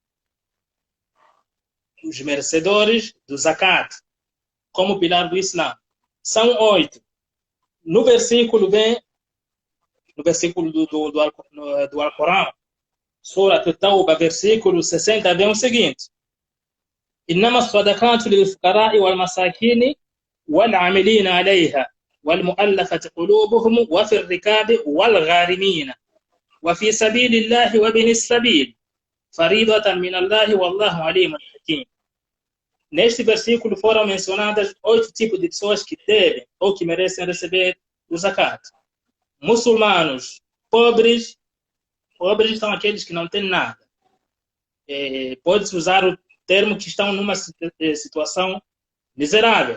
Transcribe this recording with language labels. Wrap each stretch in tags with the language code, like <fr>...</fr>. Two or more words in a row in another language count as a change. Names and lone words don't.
<pt>Os merecedores do zakat, como pilar do Islã. São 8. No versículo do Alcorão, Surat At-Tawbah, versículo 60, vem o seguinte:</pt> <ar>إنما الصدقات للفقراء والمساكين والعاملين عليها والمؤلفة قلوبهم وفي الركاب والغارمين وفي سبيل الله وابن السبيل فريضة من الله والله عليم حكيم.</ar> <pt>Neste versículo foram mencionadas 8 tipos de pessoas que devem ou que merecem receber o zakat. Muçulmanos pobres são aqueles que não têm nada. Pode-se usar o termo que estão numa situação miserável.</pt>